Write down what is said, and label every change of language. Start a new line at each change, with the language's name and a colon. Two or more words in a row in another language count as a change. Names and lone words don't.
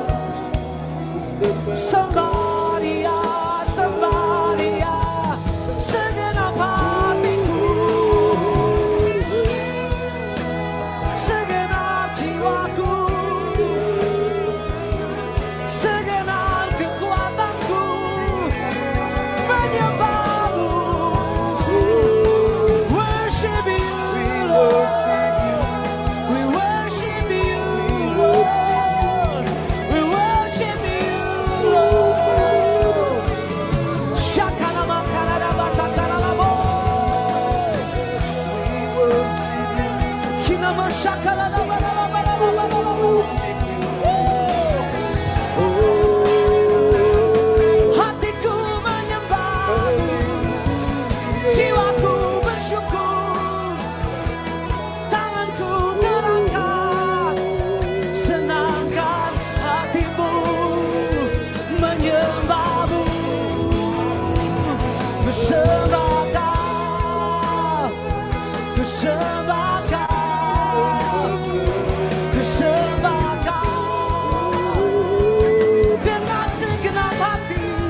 Indonesian: Sembah Dia, sembah Dia, segenap hatiku, segenap jiwaku, segenap kekuatanku, menyembah-Mu.
English: Worship You, Lord. We worship You, Lord. We worship You, Lord. Shakana makana batakana labo. Kinama shakala labo labo labo.
Indonesian: Hatiku menyembah-Mu, jiwaku bersyukur, tanganku terangkat, senangkan hati-Mu, menyembah-Mu, bersembah Kau, bersembah Kau, bersembah Kau, dengan segenap hati,